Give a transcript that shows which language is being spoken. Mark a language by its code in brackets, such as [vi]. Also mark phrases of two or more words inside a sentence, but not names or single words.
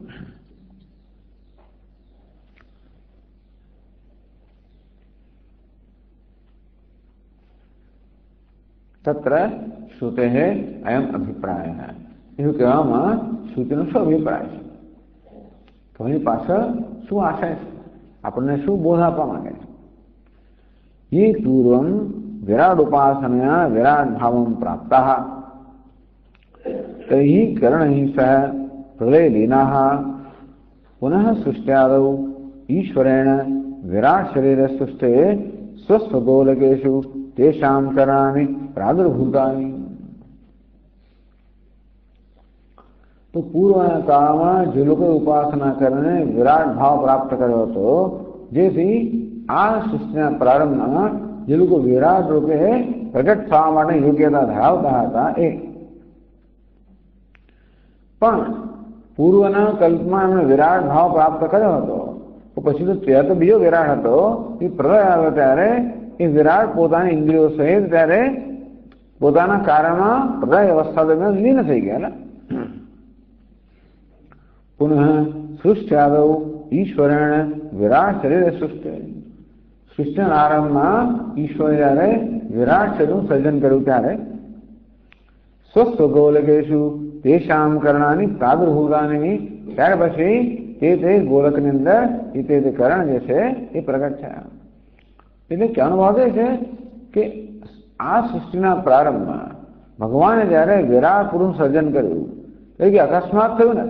[sa] तत्र श्रुते अयम अभिप्राय [gu] એવું કહેવામાં શ્રુતિનો શું અભિપ્રાય છે? તો એની પાછળ શું આશય છે, આપણને શું બોધ આપવા માંગે છે? [sa] ये पूर्वं विराट उपासनया विराट भावं प्राप्ताः तैः करणैः सह प्रलयलीनाः पुनः सृष्ट्यादौ ईश्वरेण विराट शरीर सृष्टे स्वस्वगोलकेषु तेषां करणानि प्रादुर्भूतानि। [gu] तो पूर्वના કાળમાં જે લોકોએ ઉપાસના કરીને વિરાટ ભાવ પ્રાપ્ત કર્યો હતો, જેથી આ સૃષ્ટિના પ્રારંભમાં જે લોકો વિરાટ રૂપે પ્રગટ થવા માટે યોગ્યતા ધરાવતા હતા એ પણ પૂર્વના કલ્પમાં એમણે વિરાટ ભાવ પ્રાપ્ત કર્યો હતો, તો પછી તો ત્યાં તો બીજો વિરાટ હતો, એ પ્રલય આવ્યો ત્યારે એ વિરાટ પોતાની ઇન્દ્રિયો સહિત ત્યારે પોતાના કાર્યમાં પ્રલય અવસ્થા દરમિયાન લીન થઈ ગયા। [sa] पुनः सृष्ट्यादौ ईश्वरेण विराट शरीर सृष्टि [gu] सृष्टिना आरंभમાં ઈશ્વરે જ્યારે વિરાટ શરીરનું સર્જન કર્યું ત્યારે [sa] स्वस्वगोलकेषु तेषां करणानि प्रादुर्भूतानि [gu] ત્યાર પછી તે ગોલકની અંદર તે કરણ જે છે એ પ્રગટ થયા। એટલે કહેવાનો ભાવ એ છે કે આ સૃષ્ટિના પ્રારંભમાં ભગવાને જ્યારે વિરાટ પુરુષ સર્જન કર્યું એટલે કે અકસ્માત થયું નથી।